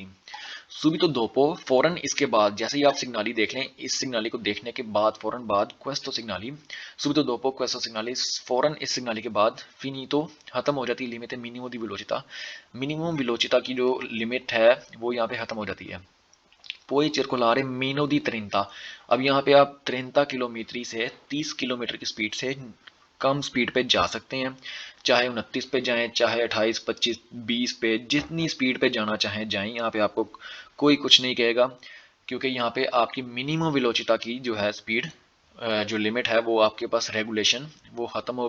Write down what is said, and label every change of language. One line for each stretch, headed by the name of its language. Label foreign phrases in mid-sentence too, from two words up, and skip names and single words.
Italian: subito dopo
Urdu: فوراً اسکے بعد، جیسے ہی آپ سگنالی دیکھ لیں، اس سگنالی کو دیکھنے کے بعد فوراً بعد
Italian: questo segnale, subito dopo questo segnale,
Urdu: فوراً اس سگنالی کے بعد فینیتو ختم ہو جاتی ہے لمٹ منیمم دی ویلوسیتا. منیمم ویلوسیتا کی جو لمٹ ہے وہ یہاں پے ختم ہو جاتی ہے.
Italian: poi circolare meno di 30.
Urdu: اب یہاں پے آپ 30 کلومیٹر سے 30 کلومیٹر کی سپیڈ سے کم سپیڈ پے جا سکتے ہیں، چاہے 29 پے جائیں، چاہے 28، 25، 20 پے، جتنی سپیڈ پے جانا چاہیں جائیں، یہاں پے آپکو کوئی کچھ نہیں کہے گا، کیونکہ یہاں پے آپکی منیمم ویلوسیتا کی جو ہے سپیڈ، جو لمٹ ہے وہ آپکے پاس ریگولیشن وہ ختم ہو گئی ہے.